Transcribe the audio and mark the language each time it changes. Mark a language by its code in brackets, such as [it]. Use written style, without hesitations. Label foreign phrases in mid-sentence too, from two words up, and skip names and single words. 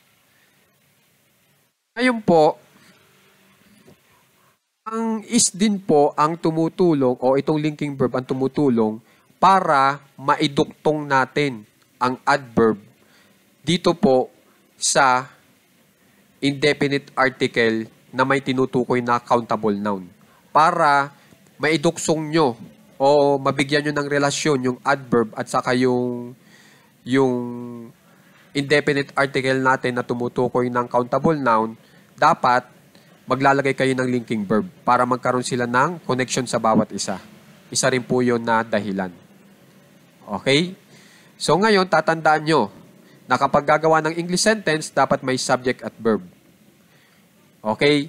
[tl] Ngayon po, ang is din po ang tumutulong o itong [en] linking verb [tl] ang tumutulong para maiduktong natin ang adverb dito po sa [en] indefinite article [tl] na may tinutukoy na [en] countable noun. [tl] Para maiduksong nyo o mabigyan nyo ng relasyon yung adverb at saka yung [en] indefinite article [tl] natin na tumutukoy ng [en] countable noun, [tl] dapat maglalagay kayo ng [en] linking verb [tl] para magkaroon sila ng connection sa bawat isa. Isa rin po yun na dahilan. Okay? So ngayon, tatandaan nyo na kapag gagawa ng [en] English sentence, [tl] dapat may subject at verb. Okay?